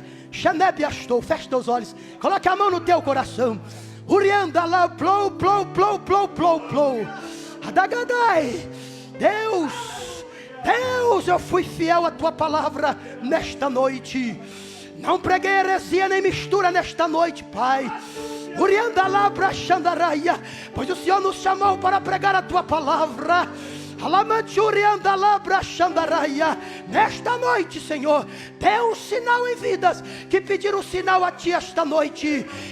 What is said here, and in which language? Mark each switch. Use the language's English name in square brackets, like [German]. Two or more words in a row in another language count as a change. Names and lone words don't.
[Portuguese] Xanebiastou. Feche teus olhos. Coloque a mão no teu coração. Urianda lá, plou, plou, plou, plou, plou, plou. Adagadai. Deus, eu fui fiel à tua palavra nesta noite. Não preguei heresia nem mistura nesta noite, Pai. Urianda lá, brachandaraia. Pois o Senhor nos chamou para pregar a tua palavra. Nesta noite, Senhor, dê um sinal em vidas que pediram sinal a Ti esta noite.